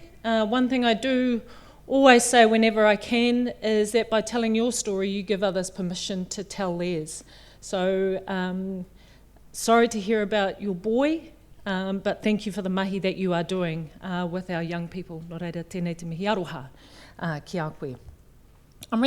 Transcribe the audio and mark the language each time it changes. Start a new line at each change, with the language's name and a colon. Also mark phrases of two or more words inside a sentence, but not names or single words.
English: One thing I do always say whenever I can is that by telling your story, you give others permission to tell theirs. So sorry to hear about your boy, but thank you for the mahi that you are doing with our young people.
Māori: Nō reira, tēnei te mihi aroha ki a koe.
English: I'm really